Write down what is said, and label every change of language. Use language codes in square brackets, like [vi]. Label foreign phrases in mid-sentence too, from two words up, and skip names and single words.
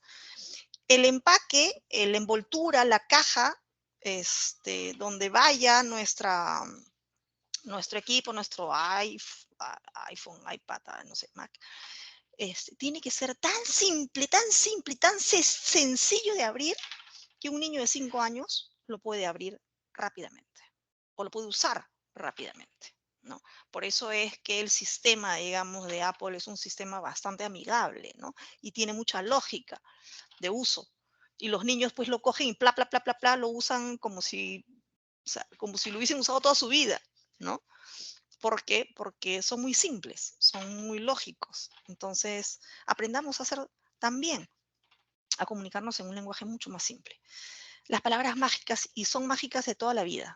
[es] El empaque, la envoltura, la caja, donde vaya nuestro equipo, nuestro iPhone, iPad, no sé, Mac, tiene que ser tan simple, tan sencillo de abrir que un niño de 5 años lo puede abrir rápidamente o lo puede usar rápidamente, ¿no? Por eso es que el sistema, digamos, de Apple es un sistema bastante amigable, ¿no? Y tiene mucha lógica de uso. Y los niños pues lo cogen y pla, pla, pla, pla, pla, lo usan como si lo hubiesen usado toda su vida, ¿no? ¿Por qué? Porque son muy simples, son muy lógicos. Entonces, aprendamos a hacer también, a comunicarnos en un lenguaje mucho más simple. Las palabras mágicas, y son mágicas de toda la vida.